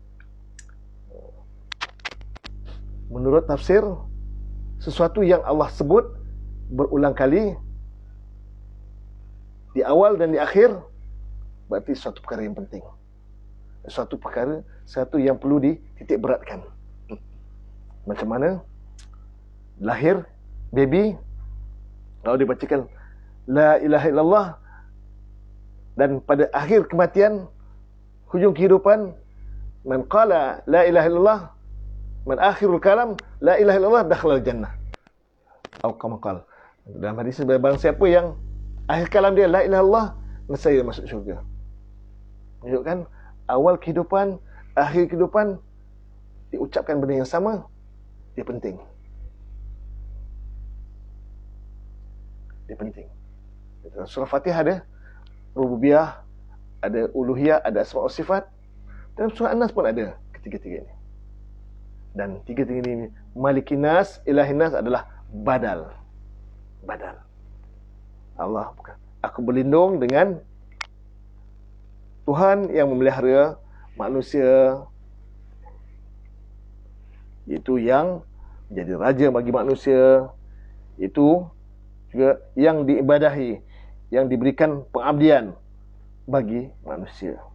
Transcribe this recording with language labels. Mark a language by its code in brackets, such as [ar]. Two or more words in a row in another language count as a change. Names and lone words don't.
[ms] Menurut tafsir, sesuatu yang Allah sebut berulang kali di awal dan di akhir, berarti suatu perkara yang penting. Satu yang perlu dititik beratkan. Macam mana lahir baby, kalau dibacakan [ar] لا إله إلا الله, [ms] Dan pada akhir kematian, hujung kehidupan, [ar] من قال لا إله إلا الله، من آخر الكلام لا إله إلا الله دخل الجنة. [ms] Atau [ar] كما قال. [ms] Dalam hadis, barang siapa yang akhir kalam dia [ar] لا إله إلا الله, [ms] nescaya masuk syurga. Menunjukkan awal kehidupan, akhir kehidupan diucapkan benda yang sama, dia penting. Dia penting. Dalam surah Fatihah ada rububiyah, ada uluhiyah, ada [ar] أسماء وصفات. [ms] Dalam surah An-Nas pun ada ketiga-tiga ini. Dan tiga-tiga ini, [ar] ملك الناس، إله الناس [ms] adalah badal. Badal. Allah bukan. Aku berlindung dengan Tuhan yang memelihara manusia, iaitu yang menjadi raja bagi manusia, itu juga yang diibadahi, yang diberikan pengabdian bagi manusia.